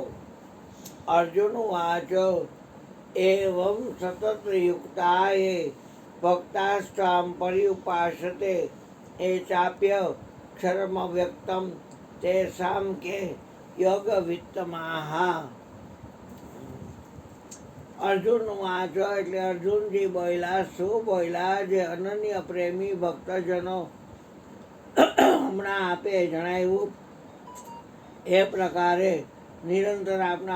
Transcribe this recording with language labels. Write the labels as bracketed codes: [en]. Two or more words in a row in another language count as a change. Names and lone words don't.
[sa] अर्जुन उवाच एवं सतत युक्ताये भक्तास्त्वां पर्युपासते ये चाप्यक्षरमव्यक्तं तेषां के योगवित्तमाः। [gu] અર્જુન વાંચો એટલે અર્જુનજી બોલ્યા, શું બોલ્યા? જે અનન્ય પ્રેમી ભક્તજનો હમણાં આપે જણાવ્યું એ પ્રકારે નિરંતર આપના